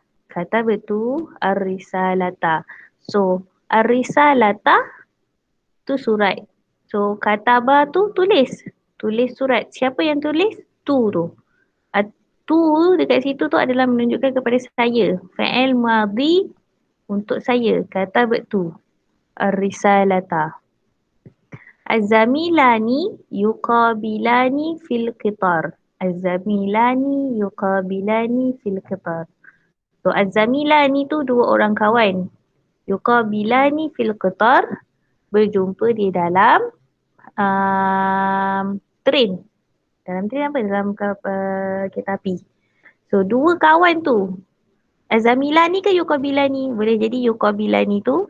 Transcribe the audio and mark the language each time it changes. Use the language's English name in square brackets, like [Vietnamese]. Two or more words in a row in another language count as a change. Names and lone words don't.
[Malay] Kata betul ar-risalata. So, ar-risalata tu surat. So, kataba tu tulis. Tulis surat. Siapa yang tulis? Tu. Tu dekat situ tu adalah menunjukkan kepada saya. [Arabic] فعل ماضي [Malay] untuk saya. Kata betul. [Arabic] Ar-risalata. الزميلان يتقابلان في القطار. الزميلان يتقابلان في القطار. [Malay] So, az-zamilani tu dua orang kawan. [Arabic] يتقابلان في القطار. [Malay] Berjumpa di dalam train. Dalam train apa? Dalam kereta api. So, dua kawan tu. Az-zamilani ke yuqabilani? Boleh jadi yuqabilani tu.